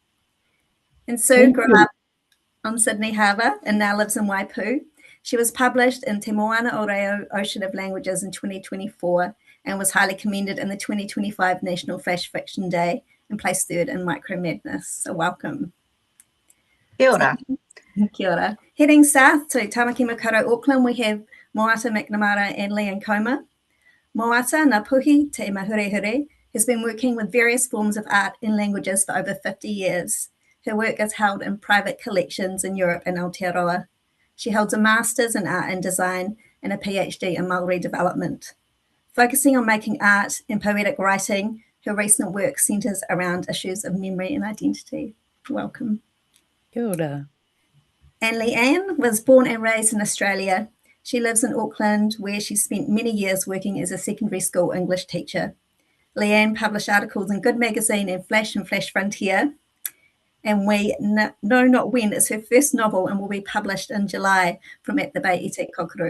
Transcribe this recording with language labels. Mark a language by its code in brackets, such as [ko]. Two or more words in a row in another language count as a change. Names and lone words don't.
[en] And Sue grew up on Sydney Harbour and now lives in Waipu. She was published in Te Moana o Reo Ocean of Languages in 2024 and was highly commended in the 2025 National Flash Fiction Day and placed third in Micro Madness. So welcome. [mi] Kia ora. Kia ora. [en] Heading south to Tamaki Makaurau, Auckland, we have Moata McNamara and Leanne Comer. Moata Ngā Te Mahurehure has been working with various forms of art and languages for over 50 years. Her work is held in private collections in Europe and Aotearoa. She holds a Master's in Art and Design and a PhD in Māori Development. Focusing on making art and poetic writing, her recent work centres around issues of memory and identity. Welcome. [mi] Kia ora. [en] And Leanne was born and raised in Australia. She lives in Auckland, where she spent many years working as a secondary school English teacher. Leanne published articles in Good Magazine and Flash Frontier. And We Know Not When is her first novel and will be published in July from At the Bay I Te Kokoru.